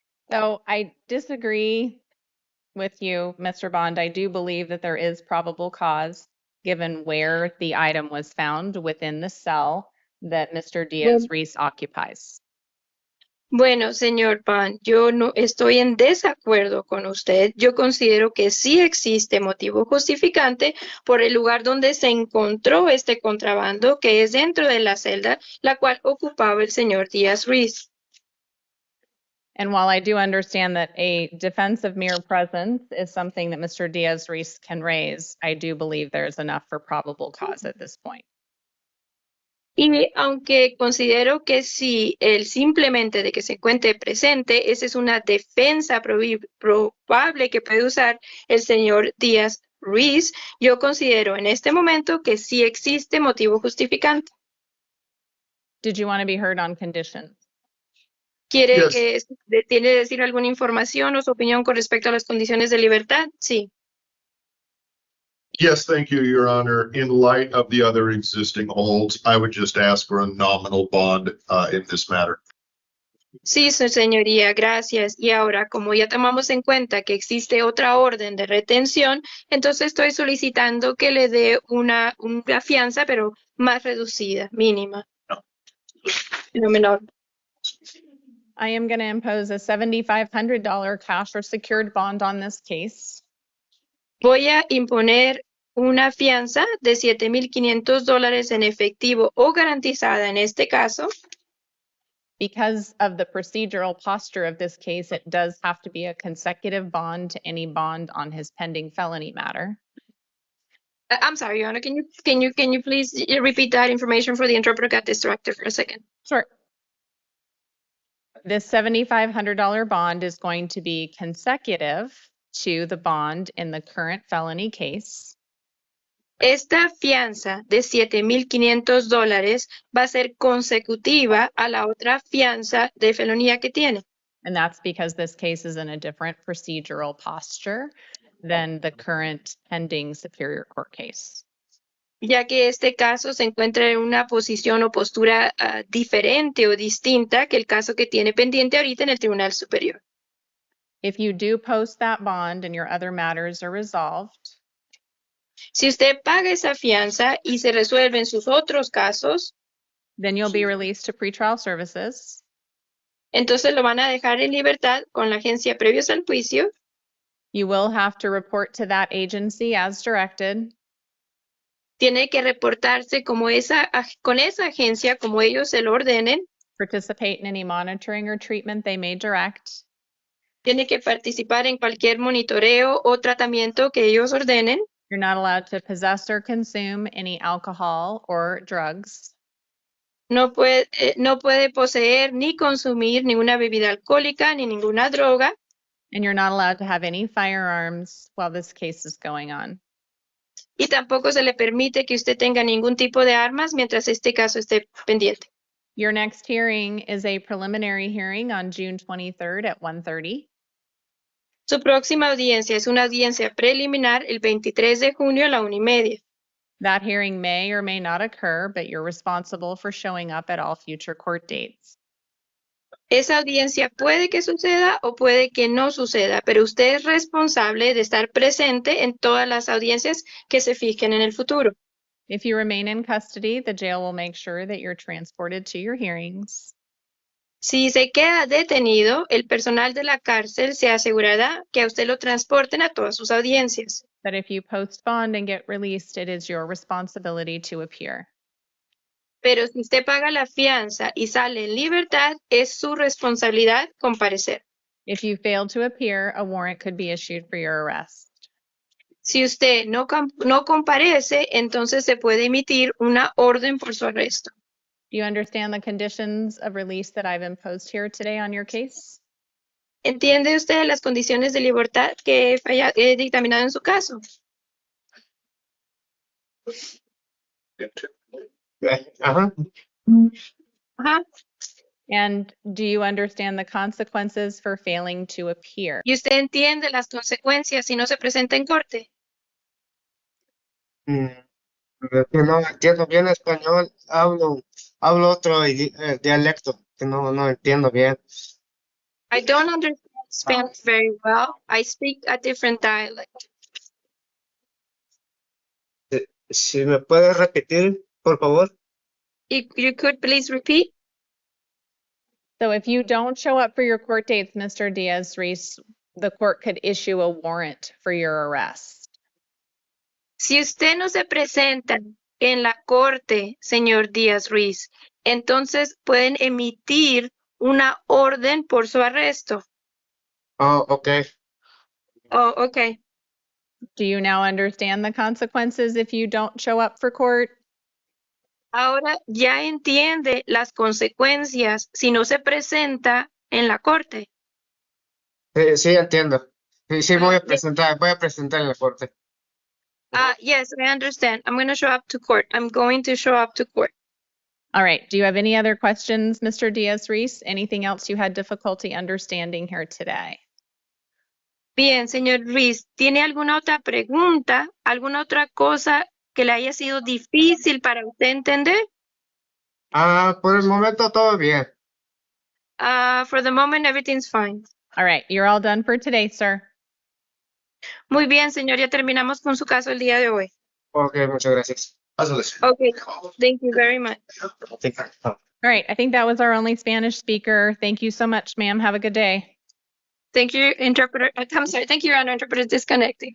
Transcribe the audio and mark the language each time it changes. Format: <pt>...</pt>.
<en>So I disagree with you, Mr. Bond. I do believe that there is probable cause given where the item was found within the cell that Mr. Diaz-Reese occupies.</en> <es>Bueno, señor Pan, yo no estoy en desacuerdo con usted. Yo considero que sí existe motivo justificante por el lugar donde se encontró este contrabando, que es dentro de la celda, la cual ocupaba el señor Díaz-Reese.</es> <en>And while I do understand that a defense of mere presence is something that Mr. Diaz-Reese can raise, I do believe there's enough for probable cause at this point.</en> <es>Y aunque considero que sí, el simplemente de que se encuentre presente, esa es una defensa probable que puede usar el señor Díaz-Reese, yo considero en este momento que sí existe motivo justificante.</es> <en>Did you want to be heard on conditions?</en> <es>¿Quiere</es> <en>Yes.</en> <es>que tiene que decir alguna información o su opinión con respecto a las condiciones de libertad? Sí.</es> <en>Yes, thank you, Your Honor. In light of the other existing holds, I would just ask for a nominal bond in this matter.</en> <es>Sí, su señoría, gracias. Y ahora, como ya tomamos en cuenta que existe otra orden de retención, entonces estoy solicitando que le dé una fianza, pero más reducida, mínima. Lo menor.</es> <en>I am going to impose a $7,500 cash or secured bond on this case.</en> <es>Voy a imponer una fianza de $7,500 en efectivo o garantizada en este caso.</es> <en>Because of the procedural posture of this case, it does have to be a consecutive bond to any bond on his pending felony matter. I'm sorry, Your Honor, can you please repeat that information for the interpreter got distracted for a second? Sure. This $7,500 bond is going to be consecutive to the bond in the current felony case.</en> <es>Esta fianza de $7,500 va a ser consecutiva a la otra fianza de felonía que tiene.</es> <en>And that's because this case is in a different procedural posture than the current pending Superior Court case.</en> <es>Ya que este caso se encuentra en una posición o postura diferente o distinta que el caso que tiene pendiente ahorita en el Tribunal Superior.</es> <en>If you do post that bond and your other matters are resolved,</en> <es>Si usted paga esa fianza y se resuelven sus otros casos,</es> <en>then you'll be released to pretrial services.</en> <es>entonces lo van a dejar en libertad con la agencia previos al juicio.</es> <en>You will have to report to that agency as directed.</en> <es>Tiene que reportarse con esa agencia como ellos se lo ordenen.</es> <en>Participate in any monitoring or treatment they may direct.</en> <es>Tiene que participar en cualquier monitoreo o tratamiento que ellos ordenen.</es> <en>You're not allowed to possess or consume any alcohol or drugs.</en> <es>No puede poseer ni consumir ninguna bebida alcohólica ni ninguna droga.</es> <en>And you're not allowed to have any firearms while this case is going on.</en> <es>Y tampoco se le permite que usted tenga ningún tipo de armas mientras este caso esté pendiente.</es> <en>Your next hearing is a preliminary hearing on June 23rd at 1:30.</en> <es>Su próxima audiencia es una audiencia preliminar el 23 de junio a la 1:30.</es> <en>That hearing may or may not occur, but you're responsible for showing up at all future court dates.</en> <es>Esa audiencia puede que suceda o puede que no suceda, pero usted es responsable de estar presente en todas las audiencias que se fijen en el futuro.</es> <en>If you remain in custody, the jail will make sure that you're transported to your hearings.</en> <es>Si se queda detenido, el personal de la cárcel se asegurará que a usted lo transporten a todas sus audiencias.</es> <en>that if you post bond and get released, it is your responsibility to appear.</en> <es>Pero si usted paga la fianza y sale en libertad, es su responsabilidad comparecer.</es> <en>If you fail to appear, a warrant could be issued for your arrest.</en> <es>Si usted no comparece, entonces se puede emitir una orden por su arresto.</es> <en>Do you understand the conditions of release that I've imposed here today on your case?</en> <es>¿Entiende usted las condiciones de libertad que he dictaminado en su caso? Ajá. Ajá.</es> <en>And do you understand the consequences for failing to appear?</en> <es>¿Y usted entiende las consecuencias si no se presenta en corte? Es que no entiendo bien español, hablo otro dialecto que no entiendo bien.</es> <en>I don't understand Spanish very well. I speak a different dialect.</en> <es>Si me puede repetir, por favor.</es> <en>If you could please repeat. So if you don't show up for your court dates, Mr. Diaz-Reese, the court could issue a warrant for your arrest.</en> <es>Si usted no se presenta en la corte, señor Díaz Ruiz, entonces pueden emitir una orden por su arresto.</es> <en>Oh, okay. Oh, okay. Do you now understand the consequences if you don't show up for court?</en> <es>Ahora ya entiende las consecuencias si no se presenta en la corte. Sí, entiendo. Sí, voy a presentar en la corte.</es> <en>Yes, I understand. I'm going to show up to court. I'm going to show up to court. All right. Do you have any other questions, Mr. Diaz-Reese? Anything else you had difficulty understanding here today?</en> <es>Bien, señor Ruiz, ¿tiene alguna otra pregunta? ¿Alguna otra cosa que le haya sido difícil para usted entender? Por el momento todo bien.</es> <en>For the moment, everything's fine. All right. You're all done for today, sir.</en> <es>Muy bien, señor, ya terminamos con su caso el día de hoy. Ok, muchas gracias.</es> <en>Okay, thank you very much. All right. I think that was our only Spanish speaker. Thank you so much, ma'am. Have a good day. Thank you, interpreter. I'm sorry. Thank you, Your Honor. Interpreter is disconnecting.</en>